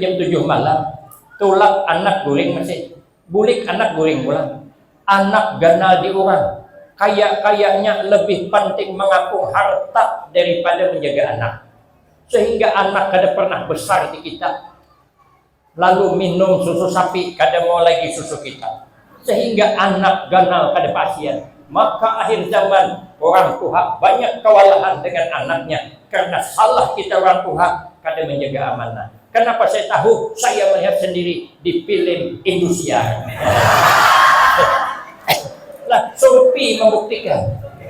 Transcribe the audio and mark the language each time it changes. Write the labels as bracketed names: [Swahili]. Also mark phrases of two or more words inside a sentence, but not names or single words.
[Banjar] jam 7 malam, tulak anak guring masih, bulik anak guring pulang, anak ganal di orang, kayaknya lebih penting mengapung harta daripada menjaga anak, sehingga anak kada pernah besar di kita, lalu minum susu sapi kada mau lagi susu kita, sehingga anak ganal kada pasien. [Indonesian] Maka akhir zaman orang tua banyak kewalahan dengan anaknya karena salah kita orang tua kada menjaga amanah. Kenapa saya tahu? Saya melihat sendiri di film Indosiar. Lah, Sophie membuktikan.